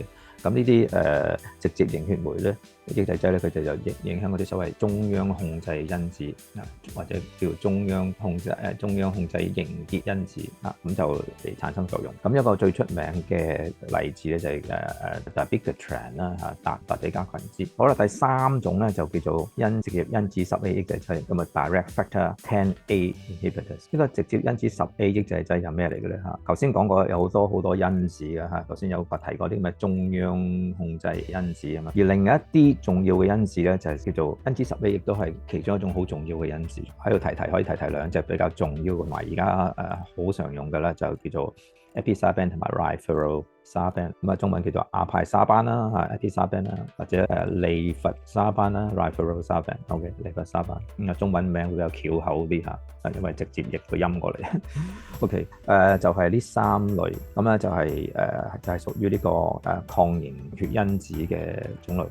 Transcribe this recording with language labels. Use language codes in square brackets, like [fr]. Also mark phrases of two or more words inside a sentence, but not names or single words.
[yue] 咁呢啲直接凝血酶咧抑制劑咧，佢就影響嗰啲所謂中央控制因子或者叫中央控制凝結因子咁就嚟產生作用。咁一個最出名嘅例子咧就係dabigatran 啦達比加群酯。好啦，第三種咧就叫做直接因子10A 抑制劑，咁 [en] direct factor 10A inhibitors。 [yue] 呢個直接因子10A 抑制劑係咩嚟嘅咧頭先講過有好多因子嘅頭先有提過啲咁嘅中央控制因子啊嘛，而另一啲重要嘅因子咧就係叫做因子10A，亦都係其中一種好重要嘅因子。喺度可以提兩隻比較重要嘅，同埋而家好常用嘅咧就叫做 episaban 同埋 rivaroxaban， 咁中文叫做阿派沙班啦episaban 啦，或者利佛沙班啦 rivaroxaban。OK， 利佛沙班中文名會比較翹口啲因為直接譯個音過嚟。OK， 就係呢三類，咁咧就係屬於呢個抗凝血因子嘅種類。